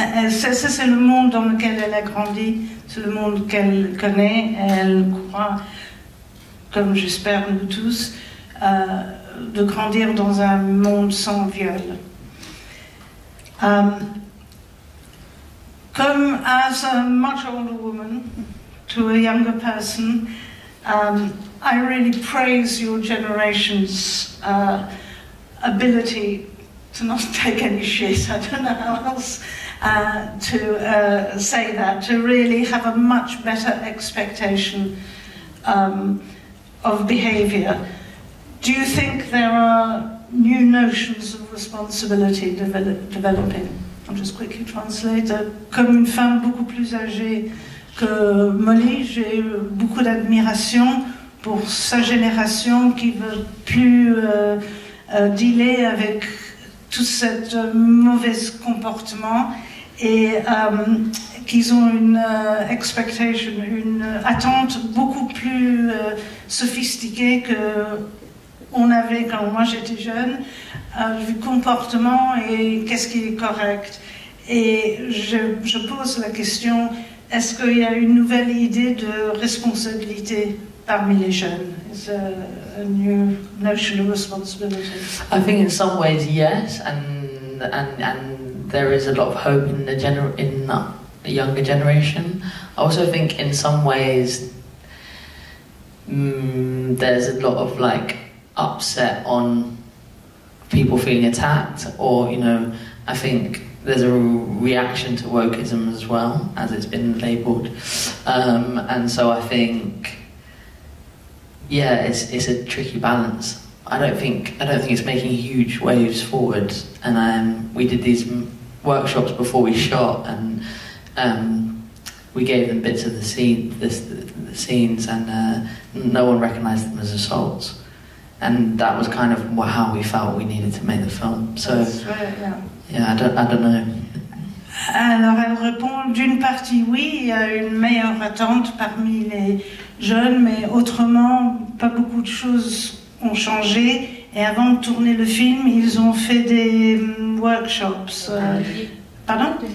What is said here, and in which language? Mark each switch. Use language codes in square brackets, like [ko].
[fr] Ça, c'est le monde dans lequel elle a grandi, c'est le monde qu'elle connaît. Elle croit, comme j'espère nous tous, de grandir dans un monde sans viol. [en] Comme as a much older woman to a younger person, I really praise your generation's ability to not take any shit. I don't know how else to say that, to really have a much better expectation of behaviour. Do you think there are new notions of responsibility developing? I'll just quickly translate. [fr] Comme une femme beaucoup plus âgée que Molly, j'ai beaucoup d'admiration pour sa génération qui ne veut plus dealer avec tout ce mauvais comportement et qu'ils ont une expectation, une attente beaucoup plus sophistiquée que on avait quand moi j'étais jeune, du comportement et qu'est-ce qui est correct. Et je pose la question, est-ce qu'il y a une nouvelle idée de responsabilité parmi les jeunes? [en] Is a new notion of responsibility? I think in some ways yes, and there is a lot of hope in the younger generation. I also think in some ways there's a lot of like upset on people feeling attacked, or I think there's a reaction to wokeism as well, as it's been labelled, and so I think it's a tricky balance. I don't think it's making huge waves forward, and we did these workshops before we shot, and we gave them bits of the scenes, and no one recognised them as assaults, and that was kind of how we felt we needed to make the film. So yeah, I don't know. [fr] Alors elle répond d'une partie oui, il y a une meilleure attente parmi les jeunes, mais autrement pas beaucoup de choses ont changé, et avant de tourner le film ils ont fait des workshops. Pardon?